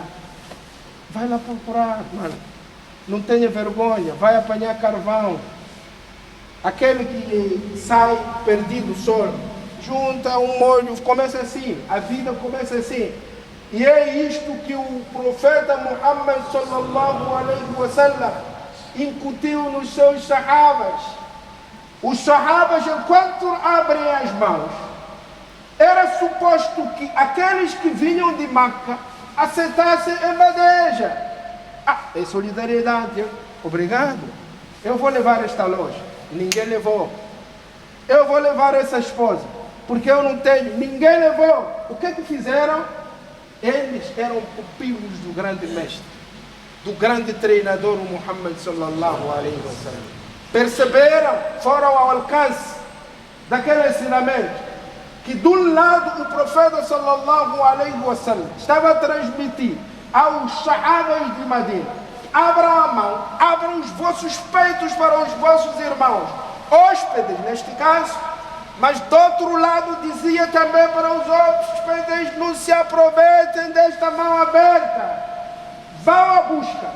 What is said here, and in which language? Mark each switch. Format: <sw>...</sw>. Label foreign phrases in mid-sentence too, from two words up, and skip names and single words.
<pt>Vai lá procurar, mano. Não tenha vergonha, vai apanhar carvão. Aquele que sai perdido só, junta um molho, começa assim, a vida começa assim. E é isto que o profeta Muhammad</pt> <ar>صلى الله عليه وسلم</ar> <pt>incutiu nos seus sahabas. Os sahabas, enquanto abrem as mãos, era suposto que aqueles que vinham de Meca aceitassem em bandeja. É solidariedade. Obrigado. Eu vou levar esta loja. Ninguém levou. Eu vou levar essa esposa, porque eu não tenho. Ninguém levou. O que é que fizeram? Eles eram pupilos do grande mestre, do grande treinador Muhammad</pt> <ar>صلى الله عليه وسلم.</ar> <pt>Perceberam, foram ao alcance daquele ensinamento, que de um lado o profeta</pt> <ar>صلى الله عليه وسلم</ar> <pt>estava a transmitir aos sahabas de Medina: abram a mão, abram os vossos peitos para os vossos irmãos, hóspedes neste caso, mas do outro lado dizia também para os hóspedes: não se aproveitem desta mão aberta, vão à busca.</pt>